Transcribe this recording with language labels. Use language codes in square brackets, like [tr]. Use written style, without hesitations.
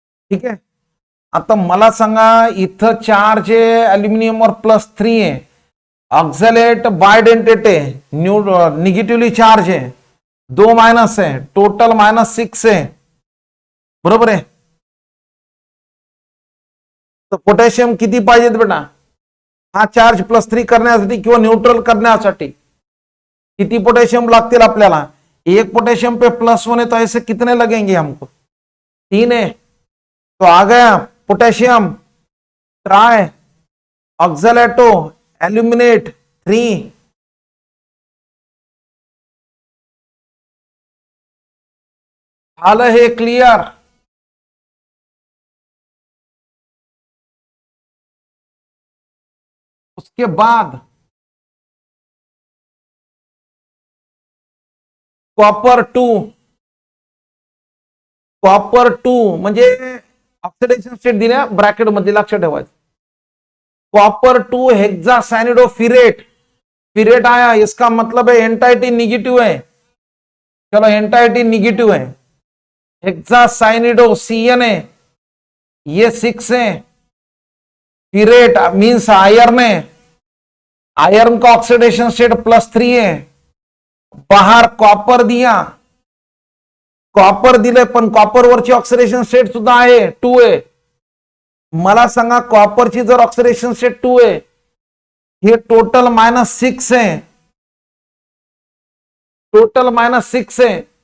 [mr] ठीक आहे. आता मला सांगा इथं चार्ज आहे अल्युमिनियमवर +3 आहे, ऑक्झॅलेट बायडेंटेट आहे, निगेटिव्हली चार्ज आहे, 2 मायनस आहे, टोटल -6 आहे, बरोबर आहे. तर पोटॅशियम किती पाहिजेत बेटा, हा चार्ज +3 करण्यासाठी किंवा न्यूट्रल करण्यासाठी किती पोटॅशियम लागतील आपल्याला. [hi] एक पोटैशियम पे +1 है तो ऐसे कितने लगेंगे हमको, 3 है. तो आ गया पोटेशियम ट्राई ऑक्सैलेटो एल्यूमिनेट 3. हाल है क्लियर. उसके बाद [mr] कॉपर 2, कॉपर 2 म्हणजे ऑक्सिडेशन स्टेट दिल्या ब्रॅकेट मध्ये लक्षात ठेवायचं. [hi] कॉपर 2 हेक्सासाइनिडोफिरेट, फिरेट आया, इसका मतलब है एंटाइटी निगेटिव है. चलो एंटाइटी निगेटिव है, हेक्सासाइनिडो CN है, ये 6 है. फिरेट मीन्स आयरन है, आयरन का ऑक्सीडेशन स्टेट +3 है. [mr] बाहर कॉपर दिया, कॉपर दिले पण कॉपर वरची ऑक्सिडेशन स्टेट सुद्धा आहे 2 आहे. मला सांगा कॉपरची जर ऑक्सिडेशन स्टेट 2 आहे, हे टोटल -6 आहे, टोटल -6 आहे.